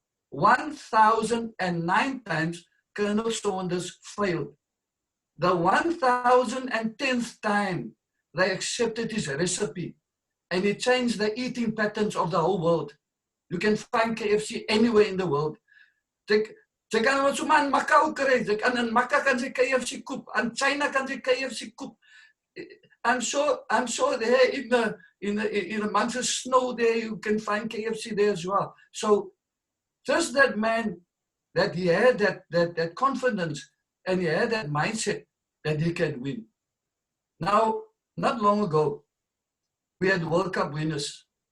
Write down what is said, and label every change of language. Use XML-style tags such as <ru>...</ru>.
<en>1,009 times Colonel Saunders failed. The 1,010th time they accepted his recipe, and he changed the eating patterns of the whole world. You can find KFC anywhere in the world.</en> <af>Jy kan wat so man Macau kry, jy kan in Macau kan jy KFC koop, in China kan jy KFC koop.</af> <en>I'm sure there in the months of snow there you can find KFC there as well. So just that man, that he had that confidence and he had that mindset that he can win. Now, not long ago, we had World Cup winners.</en>